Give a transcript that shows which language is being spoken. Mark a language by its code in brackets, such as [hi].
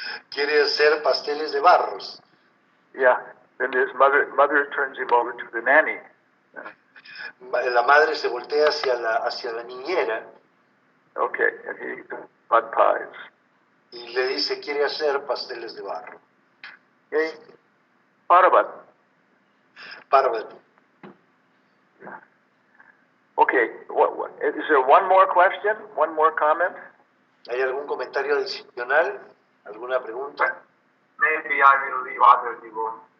[es] quiere hacer pasteles de barros. [en] Yeah, then his mother turns him over to the nanny. [es] La madre se voltea hacia la niñera. [en] Okay, and he eats mud pies. [es] Y le dice, quiere hacer pasteles de barro. [en] Okay, Parvati. Okay, is there one more question? One more comment? [es] ¿Hay algún comentario adicional? ¿Alguna pregunta? [en] Maybe I will leave others to go.